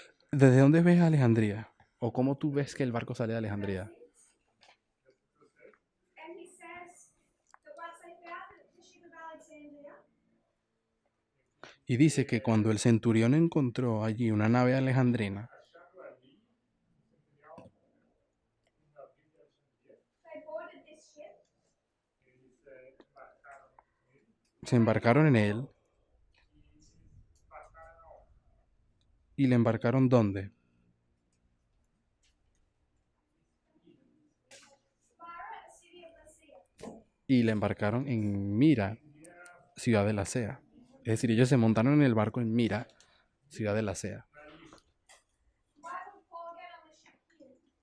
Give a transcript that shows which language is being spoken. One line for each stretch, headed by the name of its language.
Spanish: ¿Desde dónde ves a Alejandría? ¿O cómo tú ves que el barco sale de Alejandría?
English: And he says that once they found the ship of Alexandria,
Spanish: Y dice que cuando el centurión encontró allí una nave alejandrina,
English: they boarded this ship
Spanish: se embarcaron en él. ¿Y le embarcaron dónde?
English: Spira, a city of Lycia.
Spanish: Y le embarcaron en Mira, ciudad de la Sea. Es decir, ellos se montaron en el barco en Mira, ciudad de la Sea.
English: Why would Paul get on the ship here?